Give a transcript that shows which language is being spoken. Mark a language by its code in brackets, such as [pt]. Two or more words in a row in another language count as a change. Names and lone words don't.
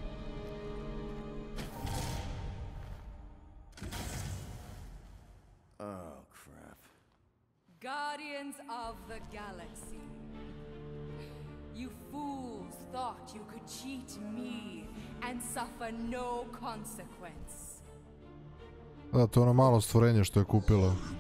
[en] Oh, crap. Guardians of the Galaxy. You fools thought you could cheat me and suffer no consequence. [hr] Da, to je ono malo stvorenje što je kupila.